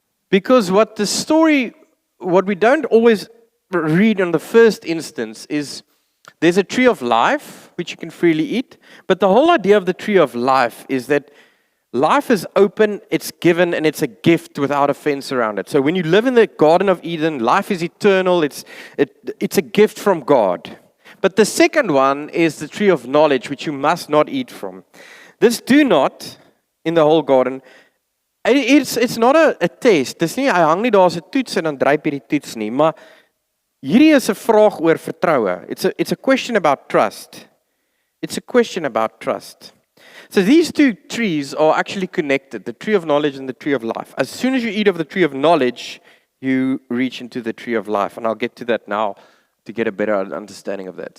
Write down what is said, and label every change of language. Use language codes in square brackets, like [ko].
[en] Because what we don't always read in the first instance is there's a tree of life which you can freely eat, but the whole idea of the tree of life is that life is open, it's given, and it's a gift without a fence around it. So when you live in the Garden of Eden, life is eternal, it's a gift from God. But the second one is the tree of knowledge, which you must not eat from. This do not, in the whole garden, it's not a test. [af] Dis nie, hy hang nie daar as 'n toets en dan dryp hierdie toets nie, maar hierdie is 'n vraag oor vertroue. [en] It's a question about trust. It's a question about trust. So these 2 trees are actually connected, the tree of knowledge and the tree of life. As soon as you eat of the tree of knowledge, you reach into the tree of life. And I'll get to that now to get a better understanding of that.